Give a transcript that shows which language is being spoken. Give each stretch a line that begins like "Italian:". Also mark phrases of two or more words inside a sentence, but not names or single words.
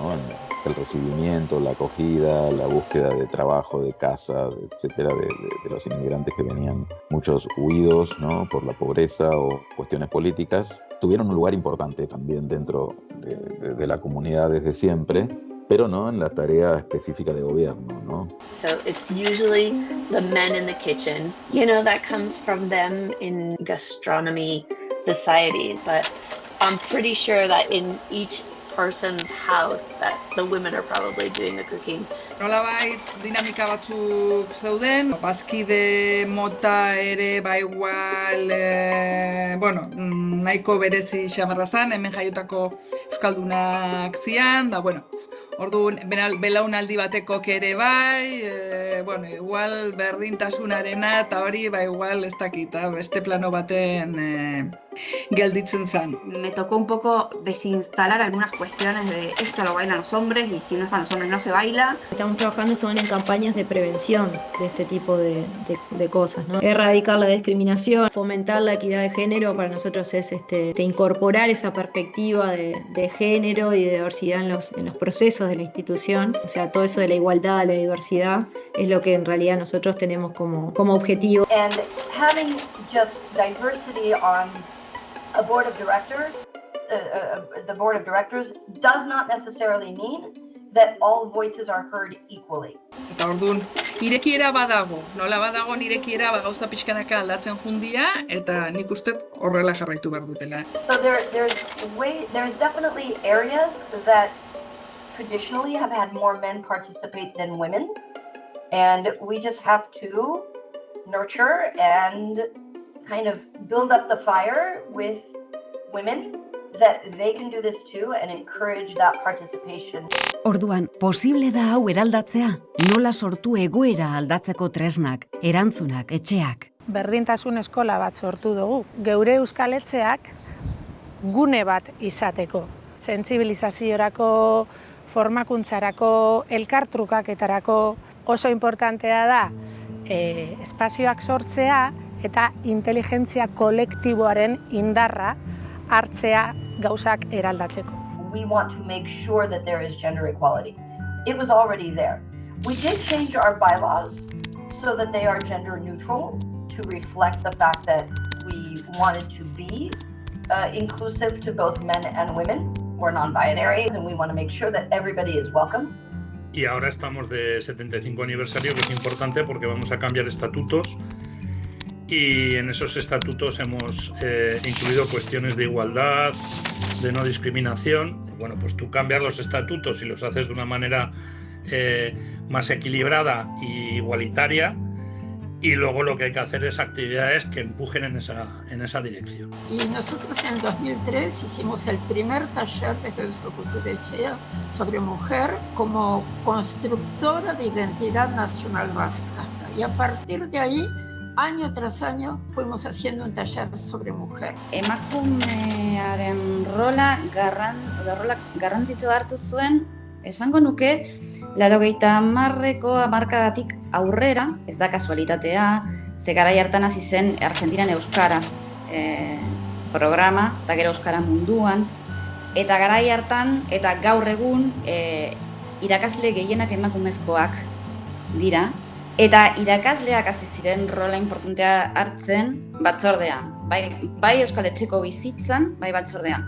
Spanish: En el recibimiento, la acogida, la búsqueda de trabajo, de casa, etcétera, de los inmigrantes que venían, muchos huidos, ¿no? Por la pobreza o cuestiones políticas. Tuvieron un lugar importante también dentro de la comunidad desde siempre, pero no en la tarea específica de gobierno, ¿no?
English: So it's usually the men in the kitchen. You know, that comes from them in gastronomy societies, but I'm pretty sure that in each person's house that the women are probably doing the cooking.
Basque: Nolabait dinamika batzuk zeuden, bazkide mota ere ba igual, nahiko berezi xamarra zan, hemen jaiotako euskaldunak zian, da bueno, orduan belaunaldi batekok ere bai, igual berdintasunarena eta hori ba igual ez dakit, beste plano baten gelditzen zan.
Spanish: Me tocó un poco desinstalar algunas cuestiones de esto lo bailan los hombres y si no están los hombres no se baila. Estamos trabajando son en campañas de prevención de este tipo de cosas, ¿no? Erradicar la discriminación, fomentar la equidad de género, para nosotros es incorporar esa perspectiva de género y de diversidad en los procesos de la institución. O sea, todo eso de la igualdad, la diversidad, es lo que en realidad nosotros tenemos como objetivo.
English: And having just diversity on a board of directors, the board of directors does not necessarily mean that all voices are heard equally.
Basque: Eta orduan, irekiera badago, nola badago irekiera gauza pixkanaka aldatzen jundia, eta nik uste horrela jarraitu behar dutela.
English: So there's definitely areas that traditionally have had more men participate than women, and we just have to nurture and kind of build up the fire with women that they can do this too and encourage that participation.
Basque: Orduan, posible da hau eraldatzea? Nola sortu egoera aldatzeko tresnak, erantzunak, etxeak? Berdintasun eskola bat sortu dugu. Geure Euskal Etxeak gune bat izateko. Sentsibilizaziorako, formakuntzarako, elkartrukaketarako oso importantea da espazioak sortzea eta inteligentzia kolektiboaren indarra hartzea gauzak eraldatzeko.
English: We want to make sure that there is gender equality. It was already there. We did change our bylaws so that they are gender neutral to reflect the fact that we wanted to be inclusive to both men and women. We're non-binary and we want to make sure that everybody is welcome.
Spanish: Y ahora estamos de 75 aniversario, que es importante porque vamos a cambiar estatutos y en esos estatutos hemos incluido cuestiones de igualdad, de no discriminación. Bueno, pues tú cambias los estatutos y los haces de una manera más equilibrada y igualitaria, y luego lo que hay que hacer es actividades que empujen en esa dirección. Y nosotros en 2003 hicimos el primer taller desde Euskokultura sobre mujer como constructora de identidad nacional vasca. Y a partir de ahí, año tras año, fuimos haciendo un taller sobre mujer.
Basque: Emakumearen rola garrantzitsua hartu zuen, esango nuke, 80ko hamarkadatik aurrera, ez da kasualitatea, ze garai hartan hasi zen Argentinan euskara programa, eta gero euskara munduan, eta garai hartan eta gaur egun irakasle gehienak emakumezkoak dira, eta irakasleak hasi ziren rola importantea hartzen batzordean, bai Euskal Etxeko bizitzan, bai batzordean.